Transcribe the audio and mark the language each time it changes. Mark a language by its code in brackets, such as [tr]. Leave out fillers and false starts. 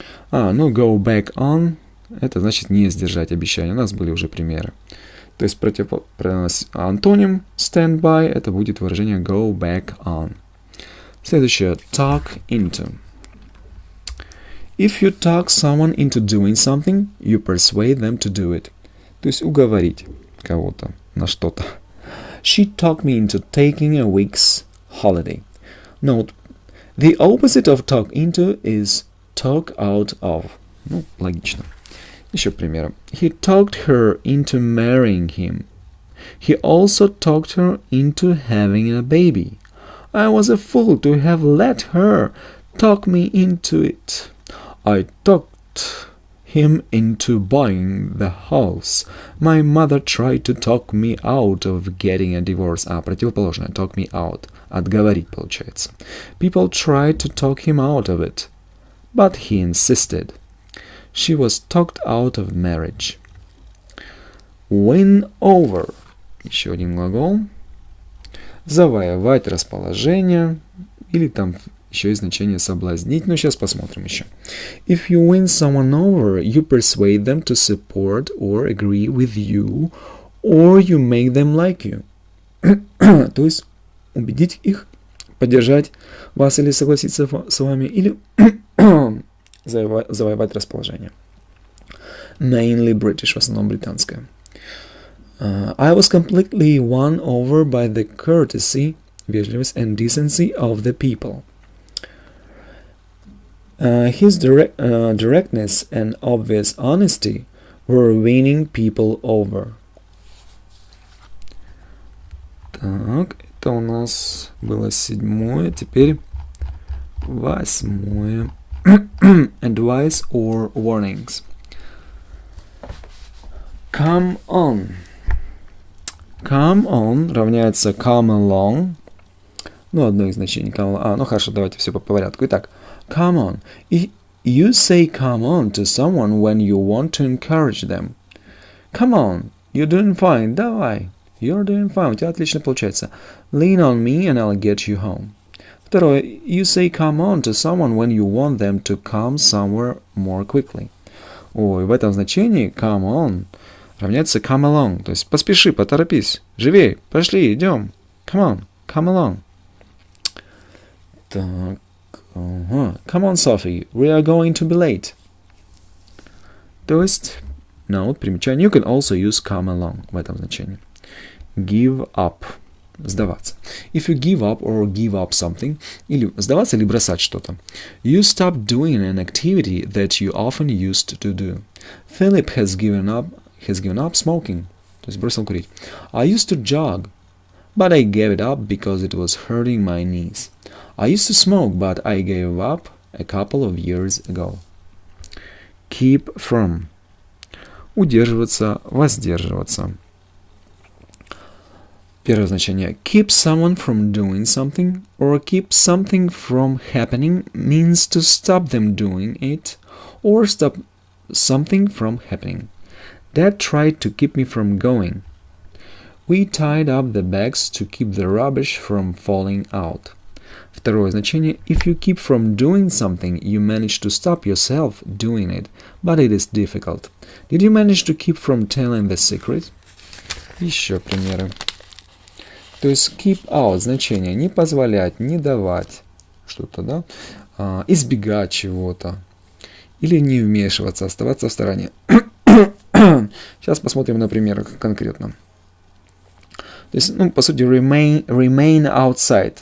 [ru] Go back on, это значит не сдержать обещания. У нас были уже примеры. То есть антоним stand by, это будет выражение go back on. Следующее. [en] Talk into. If you talk someone into doing something, you persuade them to do it. [ru] То есть уговорить кого-то на что-то. [en] She talked me into taking a week's holiday. Note, the opposite of talk into is talk out of. [ru] Ну, логично. Еще примеры. [en] He talked her into marrying him. He also talked her into having a baby. I was a fool to have let her talk me into it. I talked him into buying the house. My mother tried to talk me out of getting a divorce. [ru] Противоположное. [en] Talk me out. [ru] Отговорить, получается. [en] People tried to talk him out of it. But he insisted. She was talked out of marriage. [ru] Win over. Еще один глагол. Завоевать расположение. Или там еще и значение соблазнить. Но сейчас посмотрим еще. [en] If you win someone over, you persuade them to support or agree with you, or you make them like you. [ru] То есть убедить их, поддержать вас или согласиться с вами, или завоевать расположение. [en] Mainly British, [ru] в основном британское. [en] I was completely won over by the courtesy, [ru] вежливость, [en] and decency of the people. His directness and obvious honesty were winning people over. [ru] Так, это у нас было 7-е, теперь 8-е. [en] Advice or warnings. Come on. Come on равняется come along. [ru] Ну, одно из значений come along. Ну, хорошо, давайте все по порядку. Итак, [en] come on. You say come on to someone when you want to encourage them. Come on, you're doing fine. [ru] Давай. [en] You're doing fine. [ru] У тебя отлично получается. [en] Lean on me and I'll get you home. [ru] Второе. [en] You say come on to someone when you want them to come somewhere more quickly. [ru] Ой, в этом значении come on равняется come along. То есть поспеши, поторопись. Живей, пошли, идем. Come along. Так. [en] Come on, Sophie, we are going to be late. [ru] То есть, [en] note, [ru] примечание, [en] you can also use come along [ru] в этом значении. [en] Give up. [ru] Сдаваться. [en] If you give up or give up something, [ru] или сдаваться, или бросать что-то. [en] You stop doing an activity that you often used to do. Philip has given up smoking. [ru] То есть бросил курить. [en] I used to jog, but I gave it up because it was hurting my knees. I used to smoke, but I gave up a couple of years ago. Keep from. [ru] Удерживаться, воздерживаться. Первое значение. [en] Keep someone from doing something or keep something from happening means to stop them doing it or stop something from happening. Dad tried to keep me from going. We tied up the bags to keep the rubbish from falling out. [ru] Второе значение. [en] If you keep from doing something, you manage to stop yourself doing it, but it is difficult. Did you manage to keep from telling the secret? [ru] Еще примеры. То есть keep out значение не позволять, не давать что-то, да, избегать чего-то или не вмешиваться, оставаться в стороне. Сейчас посмотрим на примерах конкретно. То есть, по сути, [en] remain outside.